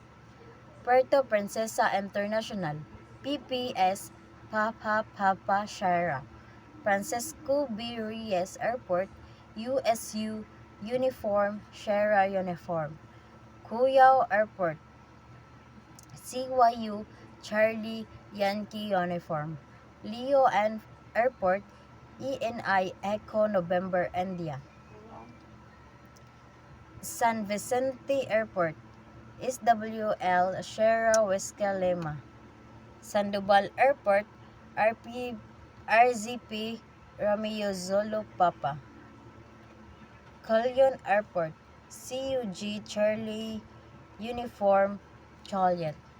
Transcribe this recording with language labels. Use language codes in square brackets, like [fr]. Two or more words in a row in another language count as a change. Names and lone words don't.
[en] Puerto Princesa International, PPS Papa Papa Sierra. Francisco B. Reyes Airport, USU Uniform Sierra Uniform. Cuyao Airport, CYU Charlie Yankee Uniform. Leo Ann Airport, ENI Echo November India. San Vicente Airport, SWL Sierra Whiskey Lima. Sandoval Airport, RZP Romeo Zulu Papa. Calion Airport, CUG Charlie Uniform Joliet.